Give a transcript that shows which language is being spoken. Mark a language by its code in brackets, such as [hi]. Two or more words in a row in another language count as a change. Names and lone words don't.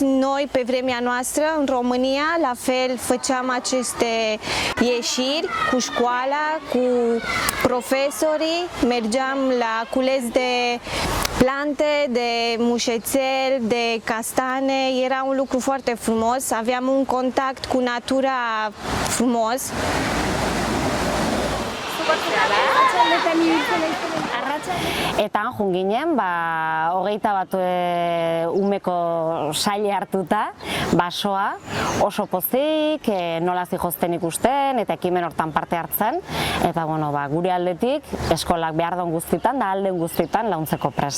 [ro] Noi, pe vremea noastră, în România, la fel făceam aceste ieșiri cu școala, cu profesorii, mergeam la cules de plante, de mușețel, de castane. Era un lucru foarte frumos. Aveam un contact cu natura frumos. [eu] Eta joan ginen, 21 umeko saile hartuta, basoa, oso pozik, nola zihozten ikusten, eta ekimen hortan parte hartzen, eta gure aldetik, eskolak behar den guztitan, da alden guztitan launtzeko prest.